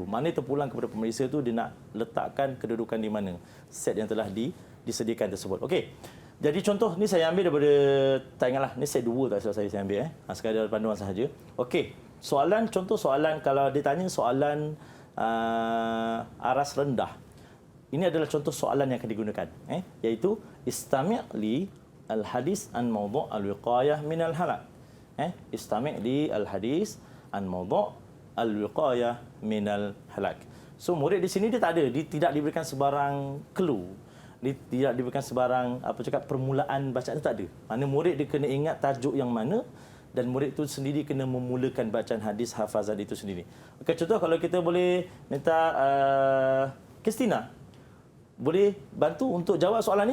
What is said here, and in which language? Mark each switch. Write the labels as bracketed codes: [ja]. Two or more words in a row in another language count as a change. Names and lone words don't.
[ms] Maknanya terpulang kepada pemeriksa tu dia nak letakkan kedudukan di mana set yang telah disediakan tersebut. Okey. Jadi contoh ni saya ambil daripada, tak ingatlah, ni set 2 tak salah saya ambil. Sekadar panduan sahaja. Okey, contoh soalan kalau ditanya soalan aras rendah. Ini adalah contoh soalan yang akan digunakan. Iaitu, [ar] استمع ل الحديث عن موضوع الوقاية من الهلاك. استمع ل الحديث عن موضوع الوقاية من الهلاك. [ms] So, murid di sini dia tak ada, dia tidak diberikan sebarang clue. Dia tidak diberikan sebarang permulaan bacaan, itu tak ada. Mana murid dia kena ingat tajuk yang mana dan murid itu sendiri kena memulakan bacaan hadis hafazan itu sendiri. Okey, contoh kalau kita boleh minta Kristina boleh bantu untuk jawab soalan ni?